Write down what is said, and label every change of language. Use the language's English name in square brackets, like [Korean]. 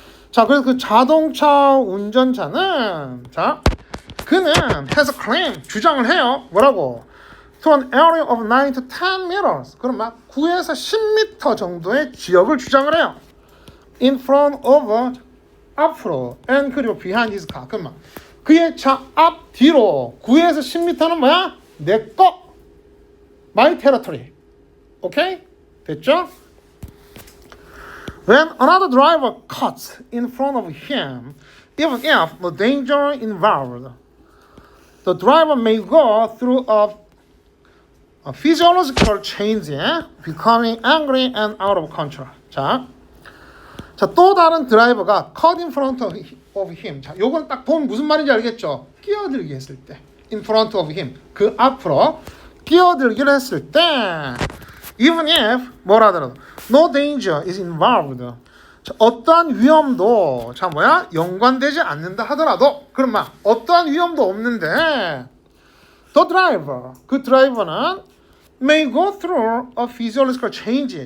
[Korean] 자, 그래서 그 자동차 운전자는 자, 그는 [English] has a claim, [Korean] 주장을 해요. 뭐라고? [English] To an area of 9 to 10 meters. [Korean] 그럼 막 9에서 10m 정도의 지역을 주장을 해요. [English] In front of, [Korean] 앞으로, [English] and [Korean] 그리고 [English] behind his car. [Korean] 그럼 막 그의 차 앞, 뒤로 9에서 10m는 뭐야? 내 거. [English] My territory. [Korean] 오케이? 됐죠? [English] When another driver cuts in front of him, even if no danger involved, the driver may go through a physiological change, becoming angry and out of control. [Korean] 자, 또 다른 드라이버가 [English] cut in front of him. [Korean] 자, 요건 딱 보면 무슨 말인지 알겠죠? 끼어들기 했을 때. [English] in front of him. [Korean] 그 앞으로 끼어들기를 했을 때 [English] even if [Korean] 뭐라 하더라도 [English] no danger is involved. [Korean] 자, 어떠한 위험도 자 뭐야? 연관되지 않는다 하더라도 그럼 막 어떠한 위험도 없는데 [English] the driver [Korean] 그 드라이버는 [English] may go through a physiological change.